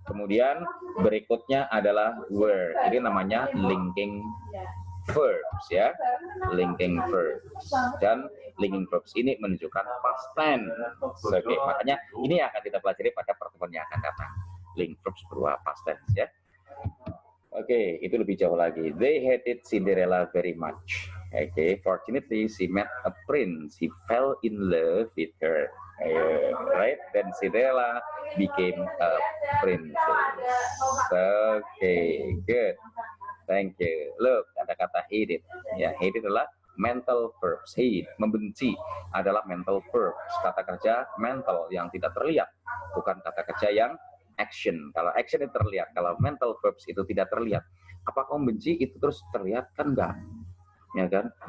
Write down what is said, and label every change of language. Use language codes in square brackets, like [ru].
[id] Kemudian berikutnya adalah where. Ini namanya linking verbs, ya. Linking verbs. Dan linking verbs ini menunjukkan past tense. Oke, makanya ini akan kita pelajari pada pertemuan yang akan datang. Link verbs berupa past tense, ya. Oke, itu lebih jauh lagi. [en] They hated Cinderella very much. Oke, fortunately she met a prince. He fell in love with her. Right? Then Cinderella became a princess. Oke, good. Thank you. Look, [id] ada kata hated. Ya, hated adalah mental verbs. Hate, membenci adalah mental verbs. Kata kerja mental yang tidak terlihat, bukan kata kerja yang action. Kalau action itu terlihat, kalau mental verbs itu tidak terlihat. Apa kamu benci itu terus terlihat kan enggak? Ya kan?